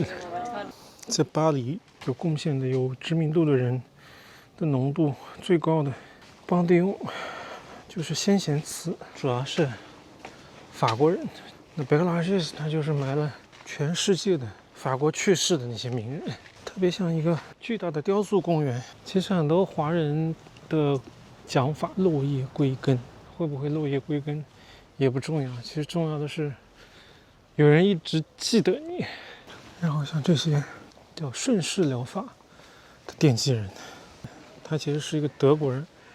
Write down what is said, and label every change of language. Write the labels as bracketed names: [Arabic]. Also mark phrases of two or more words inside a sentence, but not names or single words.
[Chinese] 在巴黎有貢獻的、有知名度的人的濃度最高的，邦迪翁就是先贤祠，主要是法國人。那 Père Lachaise 他就是埋了全世界的法國去世的那些名人，特別像一個巨大的雕塑公園。其實很多華人的講法落葉歸根，會不會落葉歸根也不重要，其實重要的是有人一直記得你。然後像這些叫順勢療法的奠基人，他其實是一個德國人。